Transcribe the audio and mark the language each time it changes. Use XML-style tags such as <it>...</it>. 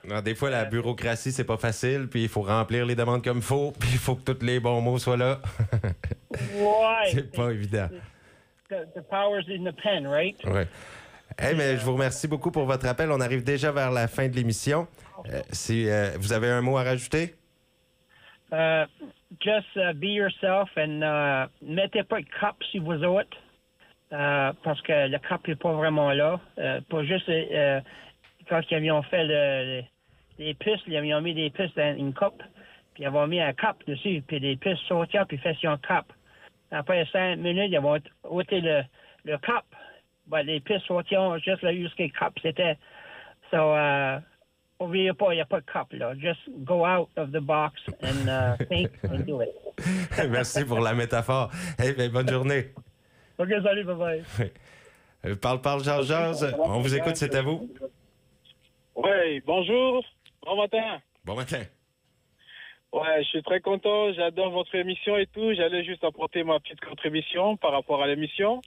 <fr>Non, des fois, la bureaucratie, c'est pas facile, puis il faut remplir les demandes comme il faut, puis il faut que tous les bons mots soient là. Ouais. C'est pas évident.</fr> <en>The power's in the pen, right?</en> <fr>Ouais. Hey, mais je vous remercie beaucoup pour votre appel. On arrive déjà vers la fin de l'émission. Si vous avez un mot à rajouter?</fr> <en>Just be yourself and</en> <fr>mettez pas de cap sur vous autres parce que le cap n'est pas vraiment là. Pas juste quand ils avaient fait les puces, ils avaient mis des puces dans une coupe, puis ils avaient mis un cap dessus, puis les puces sortaient, puis fait sur un cap. Après 5 minutes, ils avaient ôté le cap. Ben, les puces sortaient juste là jusqu'au cap. C'était... So, oubliez pas, il n'y a pas de cap, là.</fr> <en>Just go out of the box and think and do it.</en> <fr>Merci pour la métaphore. Hey, ben, bonne journée. OK, salut, bye-bye. Parle, Georges. On vous écoute, c'est à vous. Oui, bonjour. Bon matin. Bon matin. Ouais, je suis très content. J'adore votre émission et tout. J'allais juste apporter ma petite contribution par rapport à l'émission.</fr>